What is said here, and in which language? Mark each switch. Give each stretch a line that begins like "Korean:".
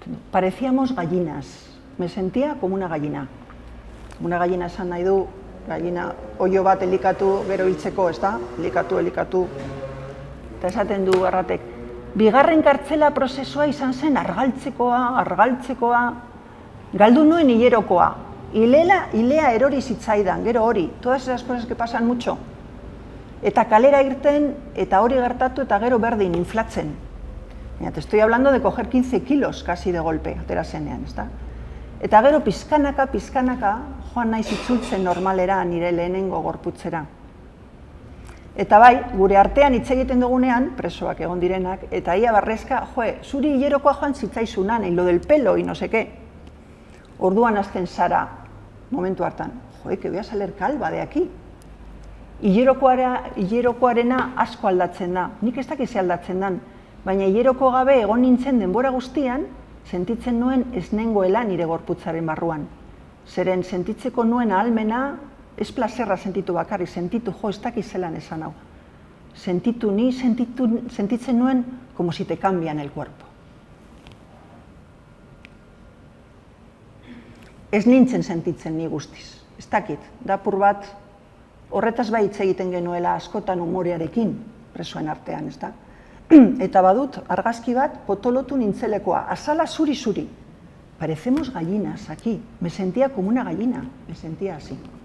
Spanish: Parecíamos gallinas, me sentía como una gallina. Una gallina
Basque: esan nahi du, gallina oio bat elikatu gero hiltzeko, ez da? Elikatu. Eta esaten du Arratek, bigarren kartzela prozesua izan zen argaltzekoa, galdu nuen hilerokoa. Hilea erori zitzaidan, gero hori,
Spanish: todas esas cosas que pasan mucho.
Basque: Eta kalera irten, eta hori gertatu, eta gero berdin, inflatzen.
Spanish: Mira, te estoy hablando de coger 15 kilos casi de golpe,
Basque: atera zenean, ez da? Eta gero pizkanaka, joan naiz itzultzen normalera nire lehenengo gorputzera. Eta bai, gure artean hitz egiten dugunean, presoak egon direnak, eta ia barrezka, zuri hilerokoa joan zitzaizunan,
Spanish: lo del pelo, y no sé qué.
Basque: Orduan hasten zara, momentu hartan,
Spanish: que voy a salir calva de aquí.
Basque: Hilerokoarena asko aldatzen da, nik ez dakiz aldatzen dan, baina hileroko gabe egon nintzen denbora guztian, sentitzen nuen ez nengoela nire gorputzaren barruan. Zeren sentitzeko nuen ahalmena, ez plazerra sentitu bakarrik, sentitu, ez dakiz zelan esan hau. Sentitzen nuen,
Spanish: como si te cambian el cuerpo.
Basque: Ez nintzen sentitzen ni guztiz, ez dakit, dapur bat, horretaz bai hitz egiten genuela askotan umorearekin, presoen artean, ez da? Eta badut, argazki bat, potolotu nintzelekoa, azala zuri-zuri.
Spanish: Parecemos gallinas aquí, me sentía como una gallina, me sentía así.